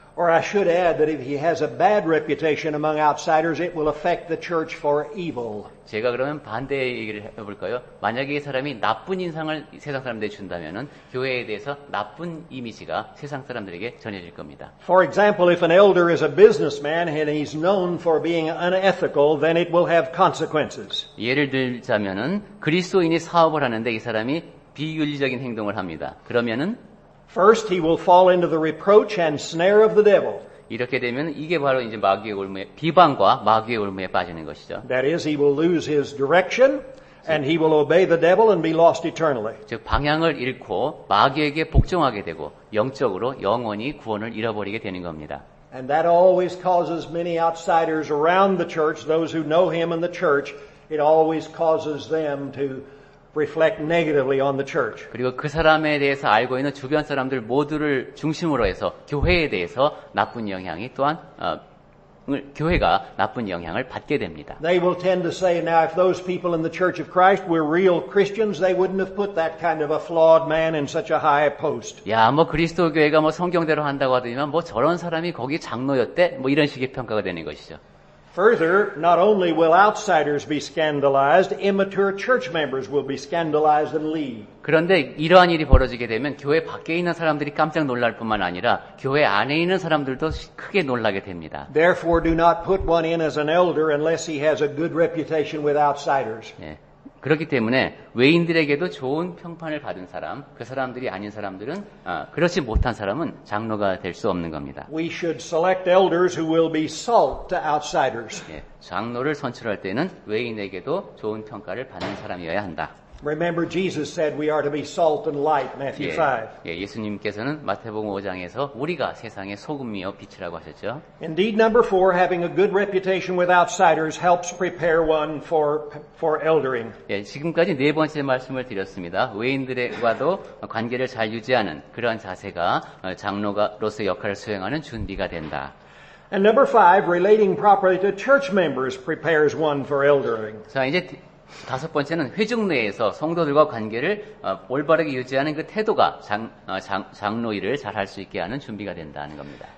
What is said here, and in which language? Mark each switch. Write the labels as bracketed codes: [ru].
[en] Or I should add that if he has a bad reputation among outsiders, it will affect the church for evil. [ko] 제가 그러면 반대 얘기를 해볼까요? 만약에 이 사람이 나쁜 인상을 세상 사람들에게 준다면은 교회에 대해서 나쁜 이미지가 세상 사람들에게 전해질 겁니다. [en] For example, if an elder is a businessman and he's known for being unethical, then it will have consequences. [ko] 예를 들자면은 그리스도인이 사업을 하는데 이 사람이 비윤리적인 행동을 합니다. 그러면은 [en] First, he will fall into the reproach and snare of the devil. [ko] 이렇게 되면 이게 바로 이제 마귀의 올무에 비방과 마귀의 올무에 빠지는 것이죠. [en] That is, he will lose his direction and he will obey the devil and be lost eternally. [ko] 즉 방향을 잃고 마귀에게 복종하게 되고 영적으로 영원히 구원을 잃어버리게 되는 겁니다. [en] And that always causes many outsiders around the church, those who know him in the church, it always causes them to reflect negatively on the church. [ko] 그리고 그 사람에 대해서 알고 있는 주변 사람들 모두를 중심으로 해서 교회에 대해서 나쁜 영향이 또한 교회가 나쁜 영향을 받게 됩니다. [en] They will tend to say, now if those people in the Church of Christ were real Christians, they wouldn't have put that kind of a flawed man in such a high post. [ko] 야, 그리스도 교회가 성경대로 한다고 하더니만 저런 사람이 거기 장로였대? 이런 식의 평가가 되는 것이죠. [en] Further, not only will outsiders be scandalized, immature church members will be scandalized and leave. [ko] 그런데 이러한 일이 벌어지게 되면 교회 밖에 있는 사람들이 깜짝 놀랄 뿐만 아니라 교회 안에 있는 사람들도 크게 놀라게 됩니다. [en] Therefore, do not put one in as an elder unless he has a good reputation with outsiders. [ko] 예. 그렇기 때문에 외인들에게도 좋은 평판을 받은 사람, 그 사람들이 아닌 사람들은 그렇지 못한 사람은 장로가 될 수 없는 겁니다. [en] We should select elders who will be salt to outsiders. [ko] 예, 장로를 선출할 때는 외인에게도 좋은 평가를 받는 사람이어야 한다. [en] Remember, Jesus said we are to be salt and light, Matthew 5. [ko] 예수님께서는 마태복음 5장에서 우리가 세상의 소금이요 빛이라고 하셨죠. [en] Indeed, number 4, having a good reputation with outsiders helps prepare one for eldering. [ko] 예, 지금까지 네 번째 말씀을 드렸습니다. 외인들과도 관계를 잘 유지하는 그러한 자세가 장로로서 역할을 수행하는 준비가 된다. [en] And number 5, relating properly to church members prepares one for eldering. [ko] 자, 이제 다섯 번째는 회중 내에서 성도들과 관계를 올바르게 유지하는 그 태도가 장로 일을 잘 할 수 있게 하는 준비가 된다는 겁니다.